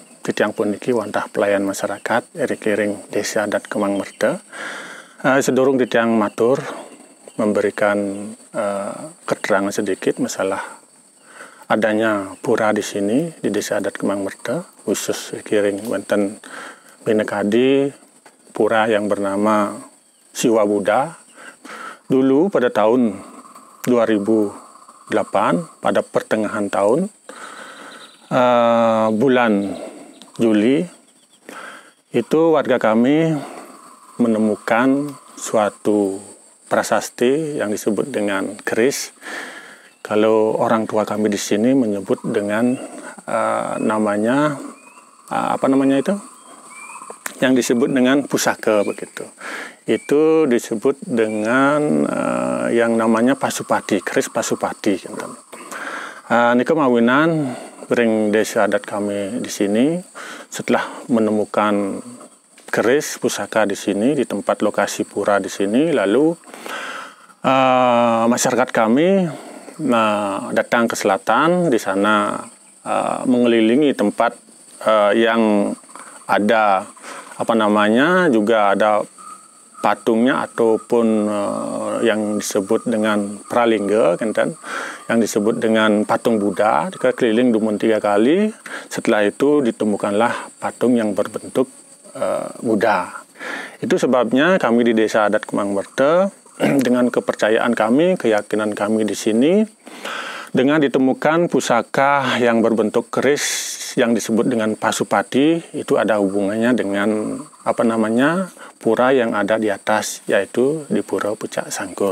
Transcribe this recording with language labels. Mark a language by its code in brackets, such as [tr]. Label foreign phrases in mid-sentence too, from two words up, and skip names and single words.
[ban] ditiang pun niki wantah pelayan masyarakat niki ring desa adat Kemang Merde sedurung ditiang matur [id] memberikan keterangan sedikit masalah adanya pura di sini di desa adat Kemang Merde khusus [ban] niki ring wonten Binekadi [id] pura yang bernama Siwa Buddha. Dulu pada tahun 2008 pada pertengahan tahun bulan Juli itu warga kami menemukan suatu prasasti yang disebut dengan keris. Kalau orang tua kami di sini menyebut dengan namanya apa namanya itu? Yang disebut dengan pusaka begitu. Itu disebut dengan yang namanya Pasupati, keris Pasupati. [ban] Nika mawinan ring [id] desa adat kami di sini setelah menemukan keris pusaka di sini di tempat lokasi pura di sini, lalu masyarakat kami datang ke selatan di sana mengelilingi tempat yang ada apa namanya juga ada patungnya ataupun yang disebut dengan pralingga kenten yang disebut dengan patung Buddha keliling dumun 3 kali. Setelah itu ditemukanlah patung yang berbentuk Buddha. Itu sebabnya kami di desa adat Kemang Merde dengan kepercayaan kami, keyakinan kami di sini dengan ditemukan pusaka yang berbentuk keris yang disebut dengan Pasupati itu ada hubungannya dengan apa namanya pura yang ada di atas yaitu di Pura Pucak Sangkur.